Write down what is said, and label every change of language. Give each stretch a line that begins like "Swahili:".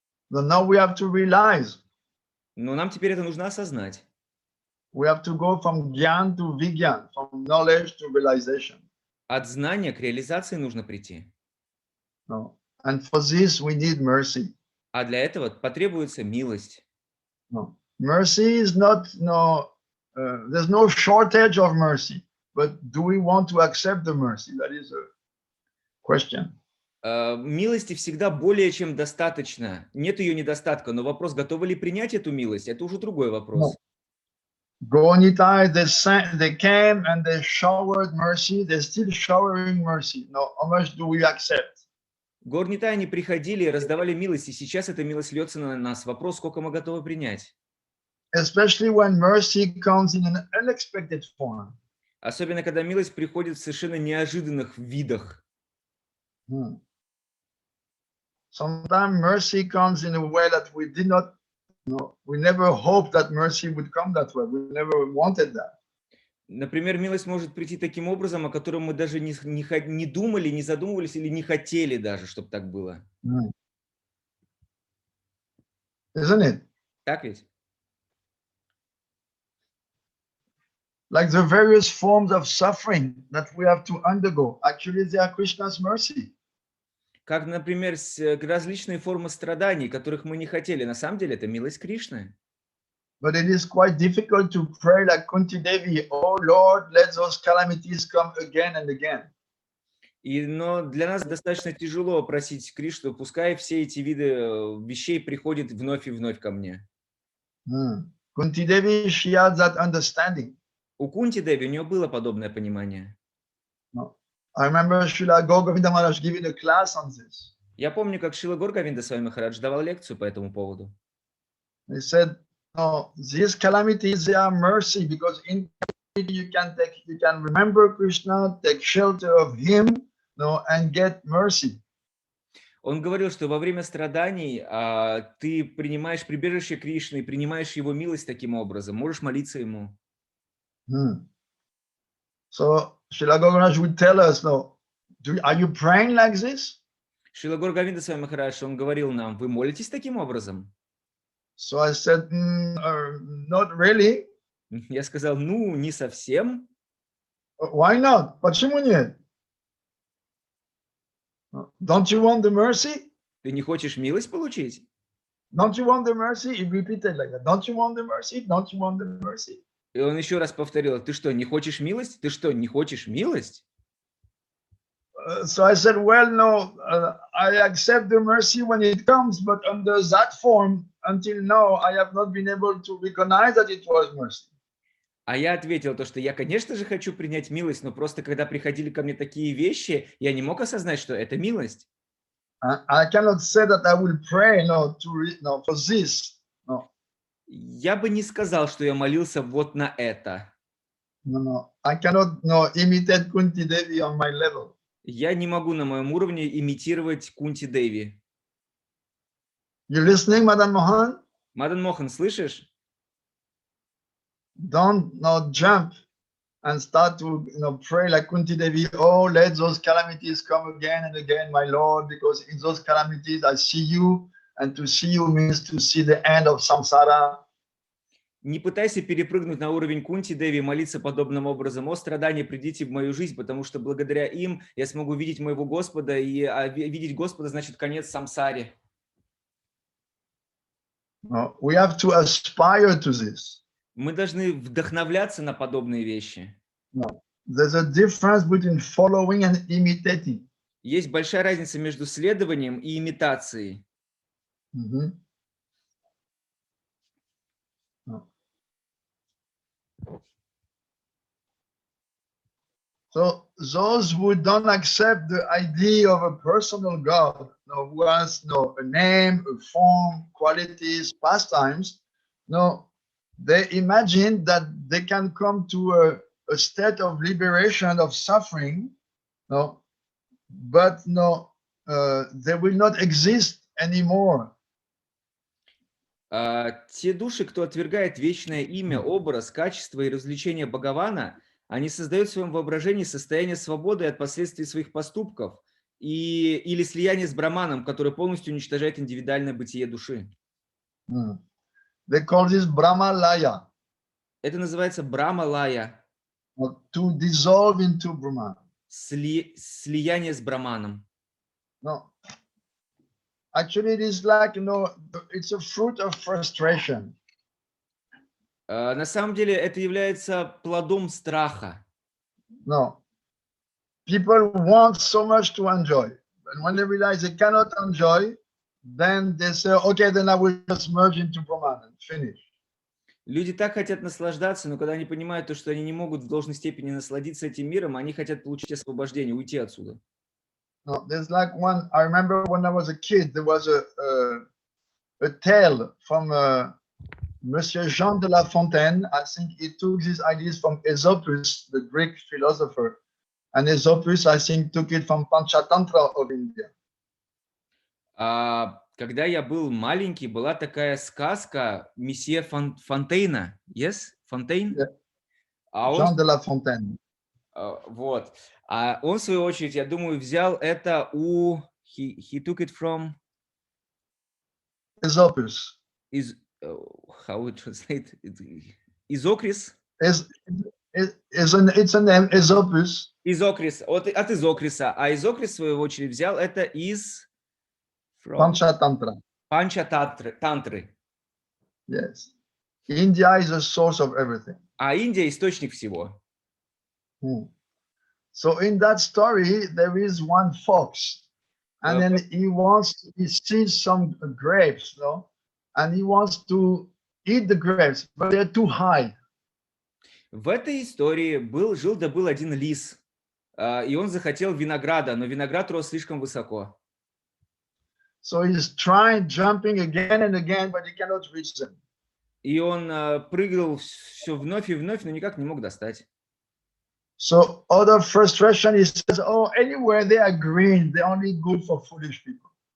English: Now we have to realize.
Russian: Но нам теперь это нужно осознать.
English: We have to go from gyan to vigyan, from knowledge to realization.
Russian: От знания к реализации нужно прийти.
English: No. And for this we need mercy.
Russian: А для этого потребуется милость.
English: No. Mercy is not, there's no shortage of mercy, but do we want to accept the mercy? That is a question.
Russian: Милости всегда более чем достаточно. Нет ее недостатка, но вопрос, готовы ли принять эту милость, это уже другой вопрос.
English: Gaunitai, they came and they showered mercy. They're still showering mercy. Now, how much do we accept?
Russian: Горнитай, они приходили и раздавали милость, и сейчас эта милость льется на нас. Вопрос, сколько мы готовы принять.
English: Especially when mercy comes in an unexpected form.
Russian: Особенно, когда милость приходит в совершенно неожиданных видах.
English: Sometimes mercy comes in a way that we did not, we never hoped that mercy would come that way. We never wanted that.
Russian: Например, милость может прийти таким образом, о котором мы даже не думали, не задумывались или не хотели даже, чтобы так было.
English: Isn't it?
Russian: Так ведь?
English: Like the various forms of suffering that we have to undergo. Actually, they are Krishna's mercy.
Russian: Как, например, различные формы страданий, которых мы не хотели. На самом деле, это милость Кришны.
English: But it is quite difficult to pray like Kunti Devi, oh Lord, let those calamities come again and again.
Russian: Но для нас достаточно тяжело просить Кришну, пускай все эти виды вещей приходят вновь и вновь ко мне.
English: Kunti Devi, she had that understanding.
Russian: У Кунти Деви у нее было подобное понимание.
English: I remember Srila Govinda Maharaj giving a class on this.
Russian: Я помню, как Шрила Горгавинда Свами Махарадж давал лекцию по этому поводу.
English: He said, no, these calamities, they are mercy, because in you can remember Krishna, take shelter of him, and get mercy.
Russian: Он говорил, что во время страданий ты принимаешь прибежище Кришны, принимаешь его милость таким образом, можешь молиться ему.
English: So Srila Govinda would tell us, are you praying like this?
Russian: Шрила Горгавинда Свами Махарадж, он говорил нам, вы молитесь таким образом?
English: So I said, not really.
Russian: Я сказал, ну, не совсем.
English: Why not?
Russian: Почему нет?
English: Don't you want the mercy?
Russian: Ты не хочешь милость получить?
English: Don't you want the mercy? He repeated like that. Don't you want the mercy? Don't you want the mercy?
Russian: И он еще раз повторил, ты что, не хочешь милость? Ты что, не хочешь милость?
English: So I said, well, no, I accept the mercy when it comes, but under that form, until now, I have not been able to recognize that it was mercy.
Russian: А я ответил, что я, конечно же, хочу принять милость, но просто когда приходили ко мне такие вещи, я не мог осознать, что это милость.
English: I cannot say that I will pray for this. No.
Russian: Я бы не сказал, что я молился вот на это.
English: No. I cannot imitate Kunti Devi on my level.
Russian: Я не могу на моем уровне имитировать Кунти Деви.
English: You listening, Madan Mohan?
Russian: Мадан Мохан, слышишь?
English: Don't jump and start to pray like Kunti Devi. Oh, let those calamities come again and again, my Lord, because in those calamities I see you, and to see you means to see the end of samsara.
Russian: Не пытайся перепрыгнуть на уровень Кунти Деви и молиться подобным образом. О, страдания, придите в мою жизнь, потому что благодаря им я смогу видеть моего Господа, и видеть Господа значит конец самсаре.
English: We have to aspire to this.
Russian: Мы должны вдохновляться на подобные вещи.
English: There's a difference between following and imitating.
Russian: Есть большая разница между следованием и имитацией.
English: So those who don't accept the idea of a personal God, who has a name, a form, qualities, pastimes, they imagine that they can come to a state of liberation, of suffering, but they will not exist anymore.
Russian: Те души, кто отвергает вечное имя, образ, качество и развлечение Бхагавана, они создают в своем воображении состояние свободы от последствий своих поступков, или слияние с браманом, которое полностью уничтожает индивидуальное бытие души.
English: They call this Brahmalaya.
Russian: Это называется брамалая,
English: To dissolve into Brahman.
Russian: слияние с браманом.
English: No. Actually, it is like, it's a fruit of frustration.
Russian: На самом деле это является плодом страха.
English: No. People want so much to enjoy. And when they realize they cannot enjoy, then they say, okay, then I will just merge into Brahman and finish.
Russian: Люди так хотят наслаждаться, но когда они понимают то, что они не могут в должной степени насладиться этим миром, они хотят получить освобождение, уйти отсюда.
English: No, there's like one, I remember when I was a kid, there was a tale from Monsieur Jean de La Fontaine. I think he took these ideas from Aesopus, the Greek philosopher. And Aesopus, I think, took it from Panchatantra of India.
Russian: Когда я был маленький, была такая сказка месье Фонтейна.
English: Yes? Фонтейн? Yeah. Jean de La Fontaine.
Russian: Вот. А он, в свою очередь, я думаю, взял это у...
English: He took it from... Aesopus. How we translate it? Изокрис? It's a name, Aesopus.
Russian: Изокрис. От Изокриса. А Изокрис, в свою очередь, взял это из...
English: Panchatantra.
Russian: Панчатантры.
English: Yes. India is the source of everything.
Russian: А Индия источник всего.
English: So in that story, there is one fox, and then he sees some grapes, and he wants to eat the grapes, but they're too high.
Russian: В этой истории жил один лис, и он захотел винограда, но виноград рос слишком высоко.
English: So he's trying, jumping again and again, but he cannot reach them.
Russian: И он прыгал все вновь и вновь, но никак не мог достать.
English: So out of frustration, he says, "Oh, anywhere they are green, they're only good for foolish people."